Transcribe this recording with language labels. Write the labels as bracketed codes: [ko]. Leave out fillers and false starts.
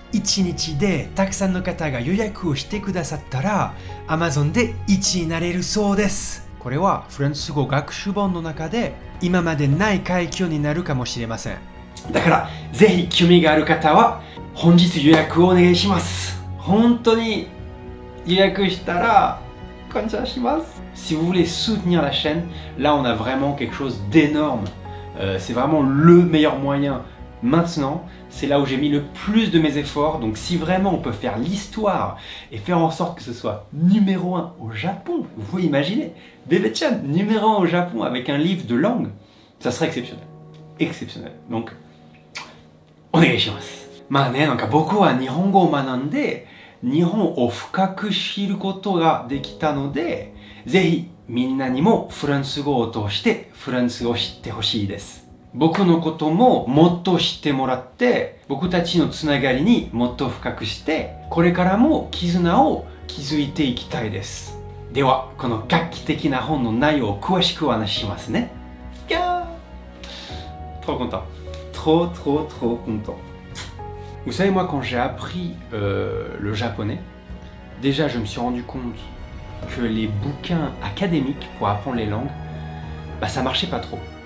[ja] 1日でたくさんの方が予約をしてくださったら Amazon で1位になれるそうです。これはフランス語学習本の中で今までない快挙になるかもしれません。だからぜひ興味がある方は本日予約をお願いします。本当に予約したら感謝します。 [fr] Si vous voulez soutenir la chaîne, là on a vraiment quelque chose d'énorme. C'est vraiment le meilleur moyen. Maintenant, c'est là où j'ai mis le plus de mes efforts. Donc si vraiment on peut faire l'histoire et faire en sorte que ce soit numéro 1 au Japon, vous pouvez imaginer, Bebe-chan, numéro 1 au Japon avec un livre de langue, ça serait exceptionnel. Exceptionnel. Donc, [ja] お願いします。まあね、なんか僕は日本語を学んで、日本を深く知ることができたので、ぜひみんなにもフランス語を通してフランス語を知ってほしいです。僕のことももっと知ってもらって、僕たちのつながりにもっと深くして、これからも絆を築いていきたいです。では、この画期的な本の内容を詳しくお話ししますね。いやー、 [fr] trop content. Trop content. Vous savez, moi, quand j'ai appris le japonais, déjà, je me suis rendu compte que les bouquins académiques pour apprendre les langues, ça marchait pas trop.